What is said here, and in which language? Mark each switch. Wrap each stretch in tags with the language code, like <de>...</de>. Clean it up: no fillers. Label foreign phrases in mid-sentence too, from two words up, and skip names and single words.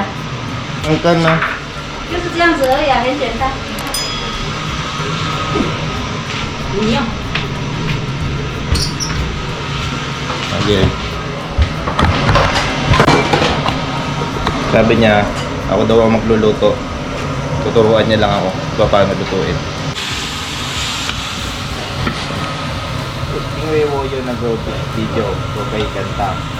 <tl>Ang kan na.</tl> <zh>就是这样子而已啊，很简单。你用。</zh> <tl>Okay. Sabi niya, ako daw ang magluluto. Tuturuan niya lang ako kung paano lutuin.</tl> <zh>因为我有那个video，我可以跟他。</zh>